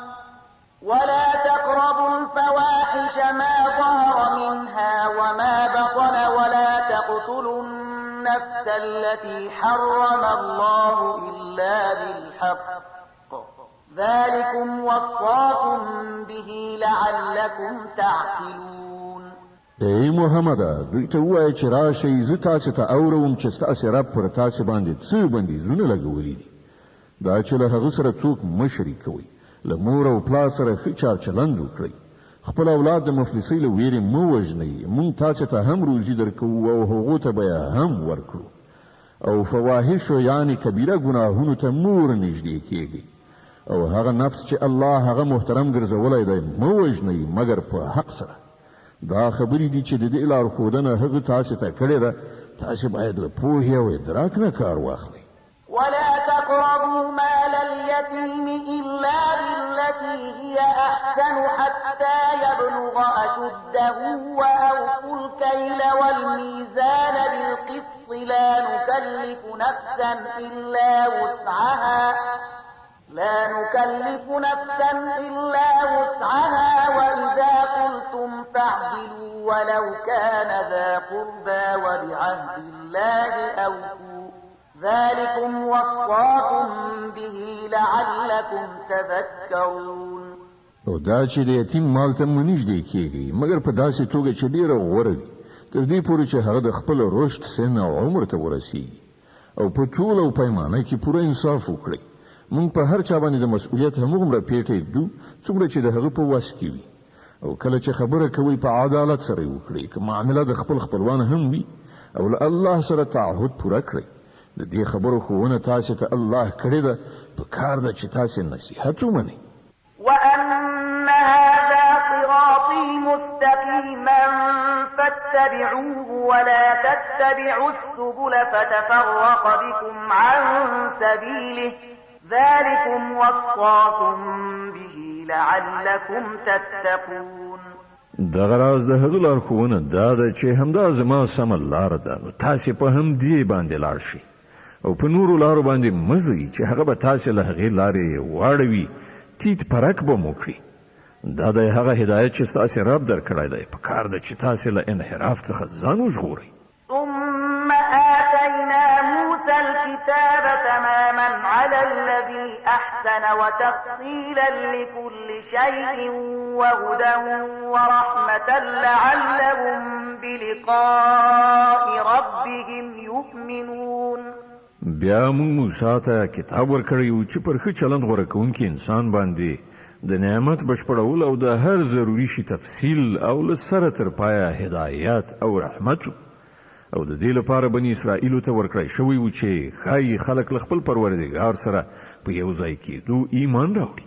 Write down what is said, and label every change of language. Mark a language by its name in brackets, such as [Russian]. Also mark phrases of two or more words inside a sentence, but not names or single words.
[Arabic] ولا تقتلوا النفس التي حرم الله إلا بالحق ذلكم وصاكم به لعلكم تعقلون. [Pashto] ای محمد دوی ته ووایه چې راشئ زه تاسې ته اورم چې ستاسې رب پر تاسې باندې څه بندیزونه لګولي دي. دا چې له هغه سره څوک مه شریکوئ، له مور او پلار سره ښه چارچلند وکړئ، خپل اولاد د مفلسۍ له ویرې مه وژنئ، موږ تاسې ته هم روزي درکوو او هغو ته به یې هم ورکړو. او فواحشو یعنې کبیره ګناهونو ته مه ورنږدې کیږئ او هغه نفس چې الله هغه محترم ګرځولی دی مه وژنئ مګر په حق سره. دا خبرې دي چې د دې لارښودنه هغه تاسې ته کړې ده، تاسې باید له پوهې او ادراک نه کار واخلئ. [Arabic] ولا تقربوا مال اليتيم إلا بالتي بالتي هي أحسن حتى يبلغ أشده وأوفوا الكيل والميزان بالقسط لا نكلف نفسا إلا وسعها وإذا قلتم فاعدلوا ولو كان ذا قربى وبعهد الله أوفوا ذلكم وصاكم به لعلكم تذكرون. [Pashto] او دا چې د یتیم مال ته منځ کېږي مګر په داسې توګه چې ډیره غوره وي تر دې پورې چې هغه د خپل رشد سن او عمر ته ورسیږي او په ټول او پیمانه کې پوره انصاف وکړي. مونږ په هر چا باندې د مسؤلیت همغومره پیټه ږدو څومره چې د هغه په واس کې وي او کله چې خبره کوي په عدالت سره وکړي که معامله د خپل خپلوان هم وي او له الله سره تعهد پوره کړي. د دې خبرو ښوونه تاسو ته الله کړې ده په کار ده چې تاسو نصیحت ومنئ. [Arabic] وأن هذا صراطي مستقيما فاتبعوه ولا تتبعوا السبل فتفرق بكم عن سبيله ذلكم وصاكم به لعلكم تتقون. [Pashto] دغه راز د هغه لارښوونه دا ده چې همدا زما سمه لاره ده نو تاسې په همدې باندې لاړ شئ او په نورو لارو باندې مه ځئ چې هغه به تاسې له هغې لارې واړوي تیت پرک به مو کړي. دا د هغه هدایت چې ستاسې رب درکړی دی په کار ده چې تاسې له انحراف څخه ځان وژغورئ. [Arabic] ثم آتينا موسى الكتاب تماما على الذي أحسن وتفصيلا لكل شيء وهدى ورحمة لعلهم بلقاء ربهم يؤمنون. [Pashto] بیا موږ موسی ته کتاب ورکړی و چې پر ښه چلند غوره کوونکي انسان باندې د نعمت بشپړول او د هر ضروري شي تفصیل او له سره تر پایه هدایت او رحمت او د دې لپاره بني اسرائیلو ته ورکړی شوی و چې ښایي خلک له خپل پروردګار سره په یو ځای کېدو ایمان راوړي.